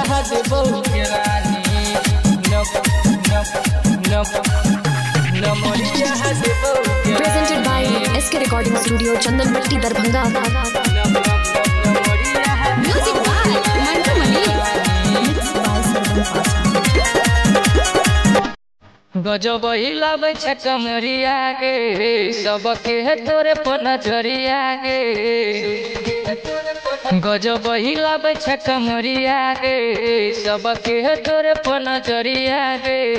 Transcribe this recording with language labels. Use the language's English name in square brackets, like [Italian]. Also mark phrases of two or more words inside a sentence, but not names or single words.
[Maithili] देबो के रानी नमरिया देबो के [English] Presented by SK Recording Studio, Chandanpatti, Darbhanga. Music by Mantu Mani. Mixed by Sarvan Pasa. [Maithili] गजब हिलाबै छ कमरिया गे सबके तोरे पनचरिया गे गजब हिलाबै छ कमरिया गे सबके तोरे पनचरिया गे